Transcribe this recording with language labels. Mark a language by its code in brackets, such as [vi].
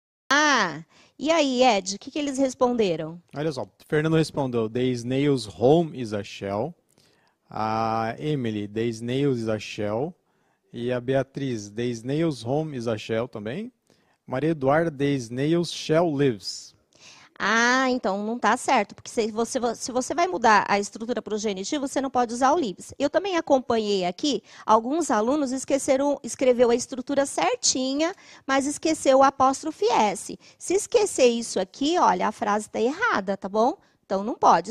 [pt] Ah, e aí, Ed, o que eles responderam? Olha só, Fernando respondeu, [en] The snail's home is a shell. A Emily, The snails is a shell. E a Beatriz, The snail's home is a shell também. Maria Eduarda, The snail's shell lives. [pt] Ah, então não está certo, porque se você vai mudar a estrutura para o genitivo, você não pode usar o lives. Eu também acompanhei aqui, alguns alunos escreveu a estrutura certinha, mas esqueceu o apóstrofe S. Se esquecer isso aqui, olha, a frase está errada, tá bom? Então não pode.